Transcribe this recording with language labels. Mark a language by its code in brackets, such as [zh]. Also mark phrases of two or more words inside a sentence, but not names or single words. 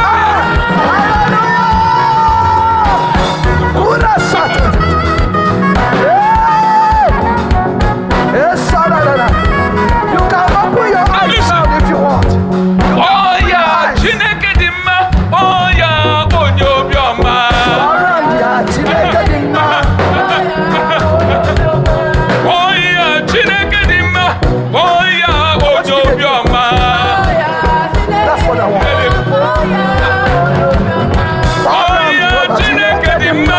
[en] You can open your eyes now if you want. Oh yeah, [ig] Chineke di mma. [en] Oh yeah, [ig] onye obiọma. Chineke dị mma. [en] Oh yeah, [ig] Chineke di mma. [en] Oh yeah, [ig] onye obiọma. [en] That's what I want. Oh yeah, [ig] Chineke di mma.